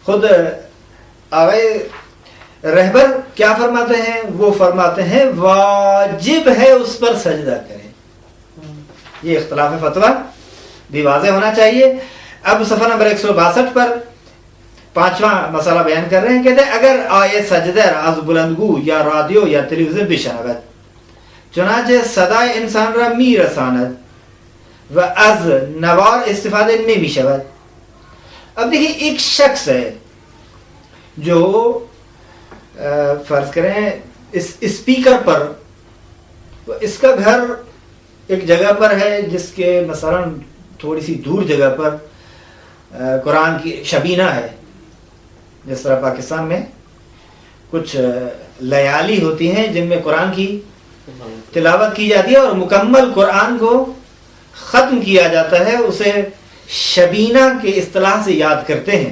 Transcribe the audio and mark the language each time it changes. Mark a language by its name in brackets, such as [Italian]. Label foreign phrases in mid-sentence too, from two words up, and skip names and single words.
[Urdu] خود آغاز رہبر کیا فرماتے ہیں؟ وہ فرماتے ہیں واجب ہے اس پر سجدہ کریں۔ یہ اختلاف فتویٰ بھی واضح ہونا چاہیے۔ اب صفحہ نمبر 162 پر 5واں مسئلہ بیان کر رہے ہیں، کہتے ہیں [Persian] اگر آئے سجدہ از بلندگو یا رادیو یا ٹیلی ویژن بشنود چنانچہ صدای انسان را می رساند و از نوار استفاده نمی شود۔ [Urdu] اب دیکھیں ایک شخص ہے جو فرض کریں اس اسپیکر پر، اس کا گھر ایک جگہ پر ہے جس کے مثلا تھوڑی سی دور جگہ پر قرآن کی شبینہ ہے، جس طرح پاکستان میں کچھ لیالی ہوتی ہیں جن میں قرآن کی تلاوت کی جاتی ہے اور مکمل قرآن کو ختم کیا جاتا ہے، اسے شبینہ کے اصطلاح سے یاد کرتے ہیں۔